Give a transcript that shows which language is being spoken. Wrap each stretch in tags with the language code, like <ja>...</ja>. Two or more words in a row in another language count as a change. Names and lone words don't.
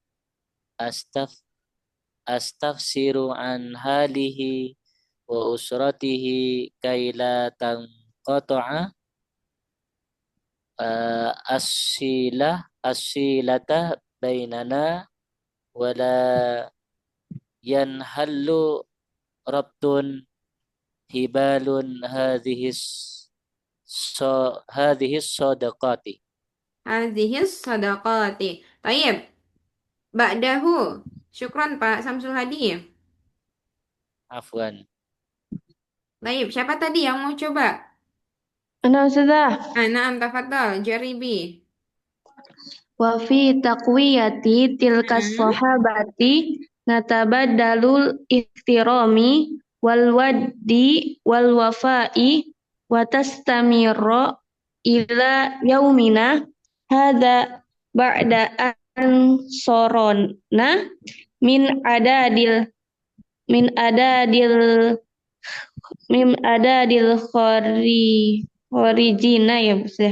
<ar>أستفسر عن حاله وأسرته كيلا تنقطع الصلة بيننا ولا ينحل ربط حبال هذه الصداقة. هذه الصداقة. طيب. بعده.</ar> <id>Syukran Pak Samsul Hadi.</id> <ar>عفوا. طيب.</ar> <id>Siapa tadi yang mau coba?</id> <ar>أنا أستاذة. نعم، تفضل. جربي. وفي تقوية تلك Mm-mm. الصداقة نتبادل الاحترام والود والوفاء وتستمر إلى يومنا هذا بعد أن صرنا من عداد من عداد الخريجين يا أستاذ.</ar>